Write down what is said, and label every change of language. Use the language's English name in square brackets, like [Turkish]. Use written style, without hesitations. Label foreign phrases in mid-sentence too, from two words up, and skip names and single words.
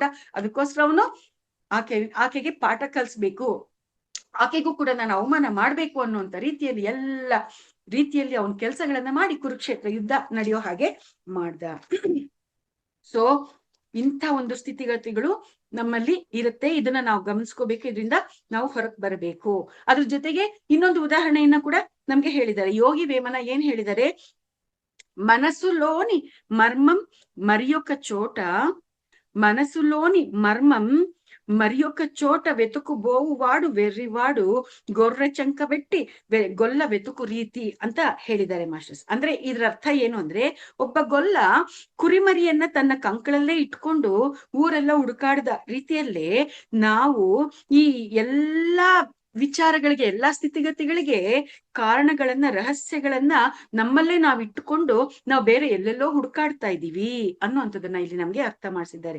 [Kannada] ಅದಕ್ಕೋಸ್ಕರ ಅವನು ಆಕೆಗೆ ಪಾಠ ಕಲಿಸ್ಬೇಕು, ಆಕೆಗೂ ಕೂಡ ನಾನು ಅವಮಾನ ಮಾಡ್ಬೇಕು ಅನ್ನುವಂತ ರೀತಿಯಲ್ಲಿ ಎಲ್ಲ ರೀತಿಯಲ್ಲಿ ಅವನ ಕೆಲಸಗಳನ್ನ ಮಾಡಿ ಕುರುಕ್ಷೇತ್ರ ಯುದ್ಧ ನಡೆಯೋ ಹಾಗೆ ಮಾಡ್ದ. ಸೊ ಇಂಥ ಒಂದು ಸ್ಥಿತಿಗತಿಗಳು ನಮ್ಮಲ್ಲಿ ಇರುತ್ತೆ. ಇದನ್ನ ನಾವು ಗಮನಿಸ್ಕೋಬೇಕು, ಇದರಿಂದ ನಾವು ಹೊರಗೆ ಬರಬೇಕು. ಅದ್ರ ಜೊತೆಗೆ ಇನ್ನೊಂದು ಉದಾಹರಣೆಯನ್ನ ಕೂಡ ನಮ್ಗೆ ಹೇಳಿದ್ದಾರೆ. ಯೋಗಿ ವೇಮನ ಏನ್ ಹೇಳಿದ್ದಾರೆ, [Telugu] మనసులోని మర్మం మరియొక చోట మనసులోని మర్మం మరియొక చోట వెతుకుబోవువాడు వెర్ರಿವಾಡು గొర్రె చంక బెట్టి గొల్ల వెతుಕು ರೀತಿ [Kannada] ಅಂತ ಹೇಳಿದ್ದಾರೆ ಮಾಸ್ಟರ್ಸ್. ಅಂದ್ರೆ ಇದ್ರ ಅರ್ಥ ಏನು ಅಂದ್ರೆ, ಒಬ್ಬ ಗೊಲ್ಲ ಕುರಿಮರಿಯನ್ನ ತನ್ನ ಕಂಕಳಲ್ಲೇ ಇಟ್ಕೊಂಡು ಊರೆಲ್ಲ ಹುಡುಕಾಡ್ದ ರೀತಿಯಲ್ಲೇ ನಾವು ಈ ಎಲ್ಲಾ ವಿಚಾರಗಳಿಗೆ, ಎಲ್ಲಾ ಸ್ಥಿತಿಗತಿಗಳಿಗೆ ಕಾರಣಗಳನ್ನ, ರಹಸ್ಯಗಳನ್ನ ನಮ್ಮಲ್ಲೇ ನಾವು ಇಟ್ಟುಕೊಂಡು ನಾವು ಬೇರೆ ಎಲ್ಲೆಲ್ಲೋ ಹುಡುಕಾಡ್ತಾ ಇದ್ದೀವಿ ಅನ್ನುವಂಥದ್ದನ್ನ ಇಲ್ಲಿ ನಮ್ಗೆ ಅರ್ಥ ಮಾಡಿಸಿದ್ದಾರೆ.